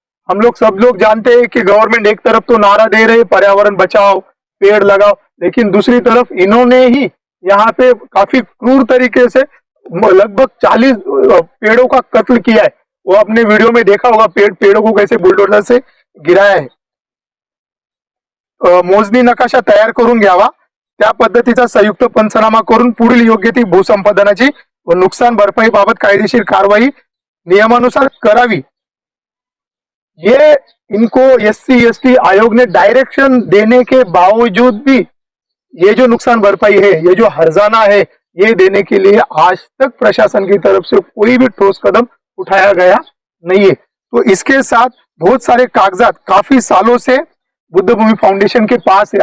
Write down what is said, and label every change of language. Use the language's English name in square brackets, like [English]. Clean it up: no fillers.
[Hindi] हम लोग सब लोग जानते हैं कि गवर्नमेंट एक तरफ तो नारा दे रहे पर्यावरण बचाओ, पेड़ लगाओ, लेकिन दूसरी तरफ इन्होंने ही यहाँ पे काफी क्रूर तरीके से लगभग 40 पेड़ों का कत्ल किया है। वो अपने वीडियो में देखा होगा, पेड़ों को कैसे बुलडोजर से गिराया है। [Marathi] मोजणी नकाशा तयार करून घ्यावा, त्या पद्धतीचा संयुक्त पंचनामा करून पुढील योग्य ती भूसंपादनाची व नुकसान भरपाई बाबत कायदेशीर कारवाई नियमानुसार करावी। [Hindi] ये इनको SC/ST आयोग ने डायरेक्शन देने के बावजूद भी ये जो नुकसान भरपाई है, ये जो हर्जाना है, ये देने के लिए आज तक प्रशासन की तरफ से कोई भी ठोस कदम उठाया गया नहीं है। तो इसके साथ बहुत सारे कागजात काफी सालों से बुद्ध भूमि फाउंडेशन के पास है।